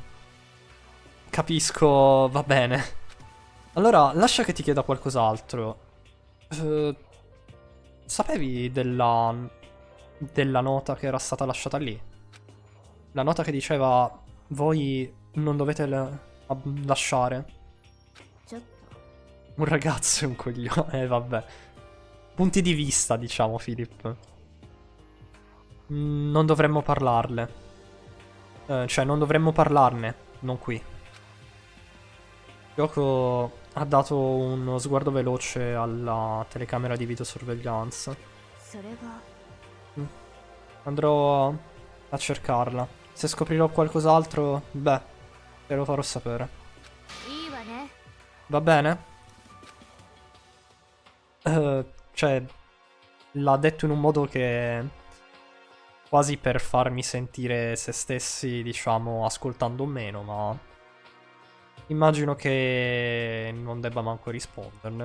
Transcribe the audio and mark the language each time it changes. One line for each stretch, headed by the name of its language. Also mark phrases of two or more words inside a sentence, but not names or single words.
Italian: Capisco, va bene. Allora, lascia che ti chieda qualcos'altro. Sapevi della nota che era stata lasciata lì? La nota che diceva voi non dovete lasciare.
Japanese: ちょっと
Italian: Un ragazzo è un coglione, vabbè. Punti di vista, diciamo, Philip. Non dovremmo parlarle. Cioè, non dovremmo parlarne, non qui. Kyoko ha dato uno sguardo veloce alla telecamera di videosorveglianza.
Japanese: それは
Italian: Andrò a cercarla. Se scoprirò qualcos'altro, beh, Te lo farò sapere.
Japanese: いいわね。
Italian: Va bene? Cioè, l'ha detto in un modo che quasi per farmi sentire se stessi, diciamo, ascoltando meno, ma immagino che non debba manco risponderne.